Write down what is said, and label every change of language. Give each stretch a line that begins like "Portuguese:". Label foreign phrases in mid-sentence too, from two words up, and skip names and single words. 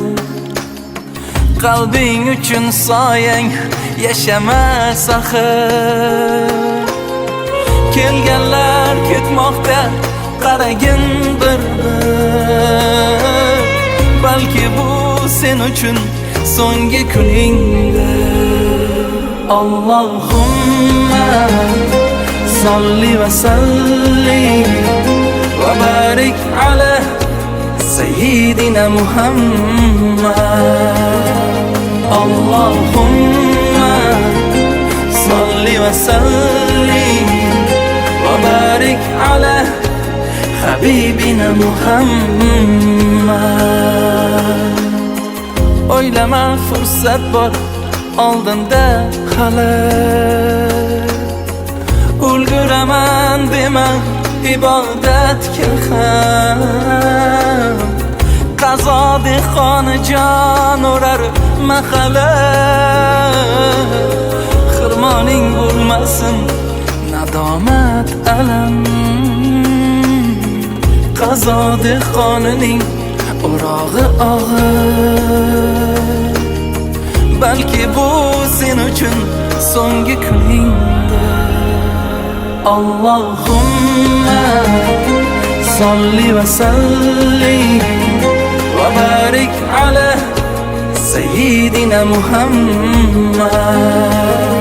Uzbek: Qalbing uchun soyang yashamas axir. Kelganlar ketmoqda qaragin bir-bir. Balki bu sen uchun so'nggi kuningdir.
Arabic: اللهم صل وسلم وبارك على سيدنا محمد. اللهم صل وسلم وبارك على حبيبنا محمد.
Uzbek: O'ylama fursat bor oldinda hali. Ulguraman dema ibodatga ham. Qazo dehqoni jon urar mahali. Xirmoning bo'lmasin nadomat alam. Qazo dehqonining o'rog'i og'ir. Balki bu sen uchun so'nggi kuningdir.
Arabic: اللهم صل وسلم وبارك على سيدنا محمد.